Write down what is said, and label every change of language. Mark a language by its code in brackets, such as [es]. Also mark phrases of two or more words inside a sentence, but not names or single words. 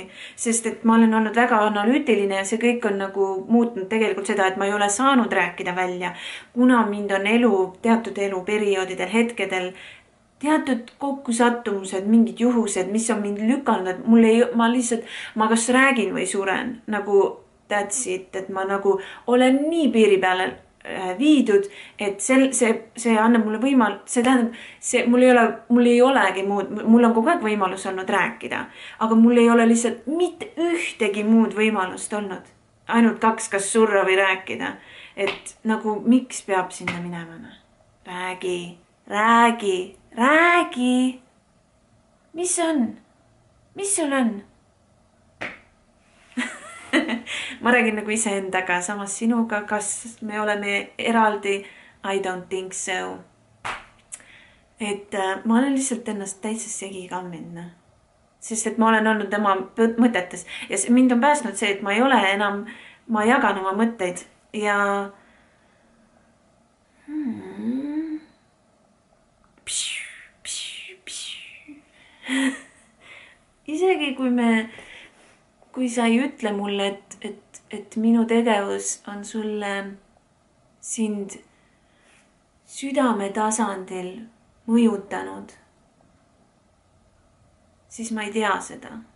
[et] Sest et ma olen olnud väga analüütiline ja see kõik on nagu muutnud tegelikult seda, et ma ei ole saanud rääkida välja. Kuna mind on teatud eluperioodidel, hetkedel, teatud kokkusattumused, mingid juhused, mis on mind lükanud, et ma kas räägin või suren. [en] Nagu that's it, [et] et ma nagu olen nii piiri peale viidud, et see annab mulle see tähendab, mul ei olegi muud, mul on kogu aeg võimalus olnud rääkida, aga mul ei ole lihtsalt mitte ühtegi muud võimalust olnud. Ainult kaks, kas surra või rääkida, et nagu miks peab sinna minema? Räägi. Mis on? Mis sul on? Ma räägin nagu iseendaga, samas sinuga, kas me oleme eraldi? [en] I don't think so. [et] Et ma olen lihtsalt ennast täitsa segi kamminud. Sest et ma olen olnud tema mõtetes. Ja mind on päästnud see, et ma ei ole enam, ma jagan oma mõtteid. Ja isegi kui sa ei ütle mulle, et minu tegevus on sulle sind südame tasandil mõjutanud, siis ma ei tea seda.